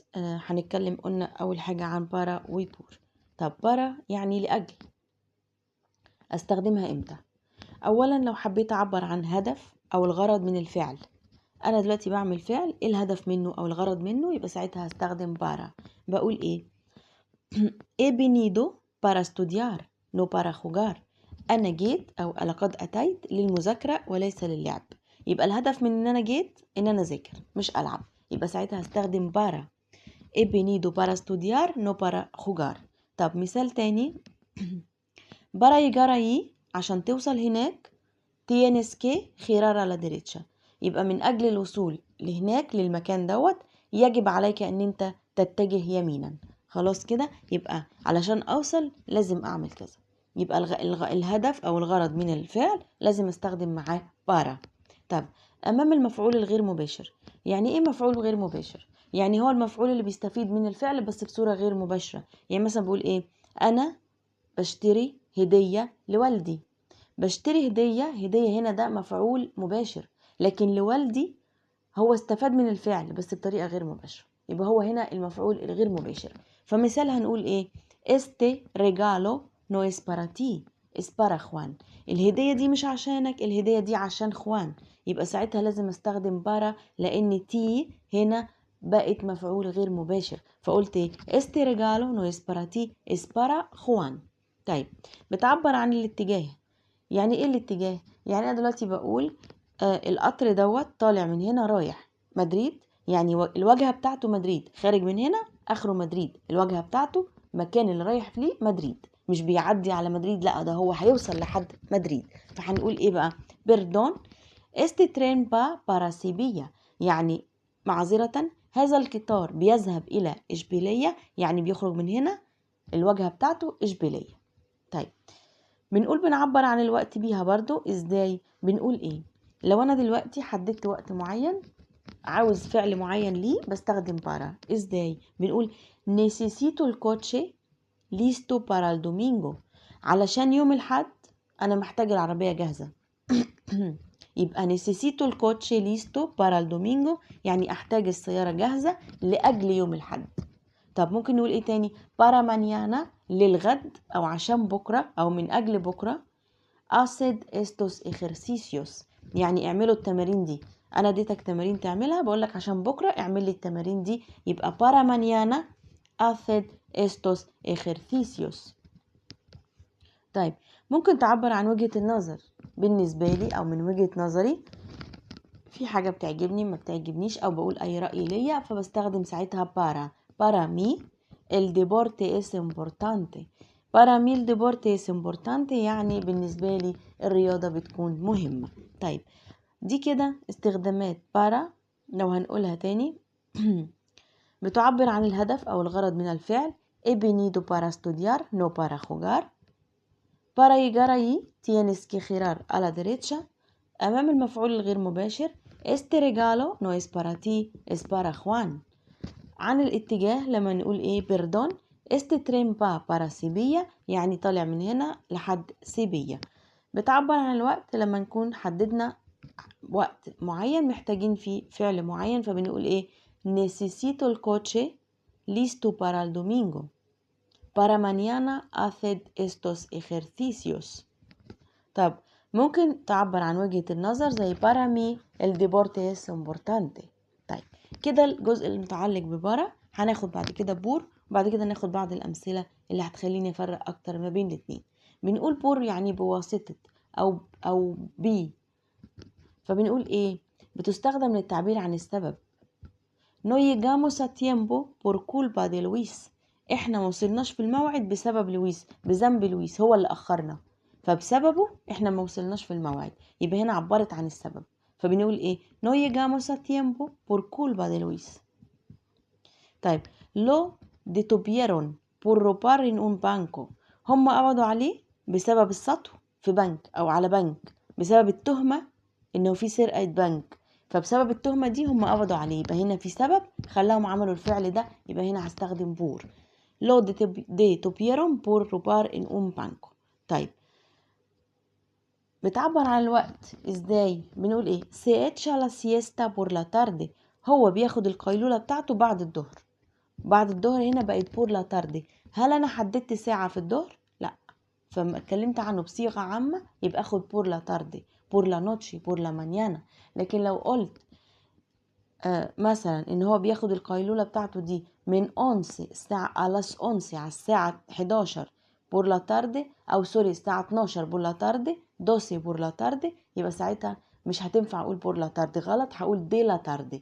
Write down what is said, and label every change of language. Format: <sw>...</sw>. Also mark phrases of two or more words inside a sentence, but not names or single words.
<ar>هنتكلم قلنا أول حاجة عن بارا وبور. طب بارا يعني لأجل، استخدمها امتى؟ أولا لو حبيت أعبر عن هدف أو الغرض من الفعل، أنا دلوقتي بعمل فعل، إيه الهدف منه أو الغرض منه؟ يبقى ساعتها هستخدم بارا. بقول إيه؟</ar> <es>he venido para estudiar no para jugar.</es> <ar>أنا جيت أو لقد أتيت للمذاكرة وليس للعب. يبقى الهدف من إن أنا جيت إن أنا أذاكر مش ألعب، يبقى ساعتها هستخدم para.</ar> <es>he venido para estudiar no para jugar.</es> <ar>طب مثال تاني</ar> <es>para llegar ahí،</es> <ar>عشان توصل هناك</ar> <es>tienes que girar a la derecha.</es> <ar>يبقى من أجل الوصول لهناك للمكان دوت يجب عليك أن أنت تتجه يمينا. خلاص كده، يبقى علشان أوصل لازم أعمل كذا. يبقى الهدف أو الغرض من الفعل لازم أستخدم معاه para. طب أمام المفعول الغير مباشر، يعني إيه مفعول غير مباشر؟ يعني هو المفعول اللي بيستفيد من الفعل بس بصورة غير مباشرة. يعني مثلا بقول إيه؟ أنا بشتري هدية لوالدي. بشتري هدية هنا ده مفعول مباشر، لكن لوالدي هو استفاد من الفعل بس بطريقة غير مباشرة، يبقى هو هنا المفعول الغير مباشر. فمثال هنقول ايه؟</ar> <es>este regalo no es para ti es para Juan.</es> <ar>الهدية دي مش عشانك، الهدية دي عشان خوان. يبقى ساعتها لازم استخدم para، لان تي هنا بقت مفعول غير مباشر، فقلت ايه؟</ar> <es>este regalo no es para ti es para Juan.</es> <ar>طيب بتعبر عن الاتجاه. يعني ايه الاتجاه؟ يعني انا دلوقتي بقول القطر دوت طالع من هنا رايح مدريد، يعني الواجهة بتاعته مدريد، خارج من هنا اخره مدريد، الواجهة بتاعته مكان اللي رايح فيه مدريد، مش بيعدي على مدريد، لا ده هو هيوصل لحد مدريد. فهنقول ايه بقى؟</ar> <es>بيردون este tren va para Sevilla.</es> <ar>يعني معذرة، هذا القطار بيذهب الى اشبيلية، يعني بيخرج من هنا الواجهة بتاعته اشبيلية. طيب بنقول بنعبر عن الوقت بيها برضو ازاي؟ بنقول ايه؟ لو انا دلوقتي حددت وقت معين عاوز فعل معين ليه بستخدم para. ازاي؟ بنقول</ar> <es>necesito el coche listo para el domingo.</es> <ar>علشان يوم الحد انا محتاج العربية جاهزة.</ar> <es>يبقى necesito el coche listo para el domingo،</es> <ar>يعني احتاج السيارة جاهزة لأجل يوم الحد. طب ممكن نقول ايه تاني؟</ar> <es>para mañana</es> <ar>للغد او عشان بكرة او من اجل بكرة.</ar> <es>haced estos ejercicios،</es> <ar>يعني اعملوا التمارين دي. انا اديتك تمارين تعملها، بقولك عشان بكرة اعمل لي التمارين دي، يبقى</ar> <es>para mañana haced estos ejercicios.</es> <ar>طيب ممكن تعبر عن وجهة النظر بالنسبة لي او من وجهة نظري، في حاجة بتعجبني ما بتعجبنيش او بقول اي رأي ليا، فبستخدم ساعتها</ar> <es>para mí el deporte es importante. para mí el deporte es importante</es> <ar>يعني بالنسبة لي الرياضة بتكون مهمة. طيب دي كده استخدامات para. لو هنقولها تاني بتعبر عن الهدف او الغرض من الفعل.</ar> <es>he venido para estudiar no para jugar. para llegar ahí tienes que girar a la derecha.</es> <ar>أمام المفعول الغير مباشر</ar> <es>este regalo no es para ti es para Juan.</es> <ar>عن الاتجاه لما نقول ايه؟</ar> <es>perdón este tren va para Sevilla،</es> <ar>يعني طالع من هنا لحد سيبيا. بتعبر عن الوقت لما نكون حددنا وقت معين محتاجين فيه فعل معين، فبنقول ايه؟</ar> <es>necesito el coche listo para el domingo. para mañana haced estos ejercicios.</es> <ar>طب ممكن تعبر عن وجهة النظر زي</ar> <es>para mí el deporte es importante.</es> <ar>طيب كده الجزء المتعلق ببارا. هناخد بعد كده بور، وبعد كده ناخد بعض الأمثلة اللي هتخليني أفرق أكتر ما بين الاتنين. بنقول بور يعني بواسطة أو بي، فبنقول إيه؟ بتستخدم للتعبير عن السبب.</ar> <es>no llegamos a tiempo por culpa de Luis.</es> <ar>احنا موصلناش في الموعد بسبب لويس، بذنب لويس هو اللي اخرنا، فبسببه احنا موصلناش في الموعد. يبقى هنا عبرت عن السبب، فبنقول ايه؟</ar> <es>no llegamos a tiempo por culpa de Luis. طيب lo detuvieron por robar en un banco.</es> <ar>هم قبضوا عليه بسبب السطو في بنك او على بنك، بسبب التهمة انه في سرقة بنك، فبسبب التهمة دي هم قبضوا عليه. يبقى هنا في سبب خلاهم عملوا الفعل ده، يبقى هنا هستخدم بور.</ar> <es>lo detuvieron por robar en un banco.</es> <ar>طيب بتعبر عن الوقت ازاي؟ بنقول ايه؟</ar> <es>se echa la siesta por la tarde.</es> <ar>هو بياخد القيلولة بتاعته بعد الظهر. بعد الظهر هنا بقت</ar> <es>por la tarde.</es> <ar>هل انا حددت ساعة في الظهر؟ لا. فما اتكلمت عنه بصيغة عامة يبقى اخد</ar> <es>por la tarde, por la noche, por la mañana.</es> <ar>لكن لو قلت مثلا ان هو بياخد القيلولة بتاعته دي من 11 الساعة على 11 على الساعة 11</ar> <es>por la tarde,</es> <ar>او سوري الساعة 12</ar> <es>por la tarde,</es> <ar>12</ar> <es>por la tarde,</es> <ar>يبقى ساعتها مش هتنفع اقول</ar> <es>por la tarde,</es> <ar>غلط، هقول</ar> <es>de la tarde.</es>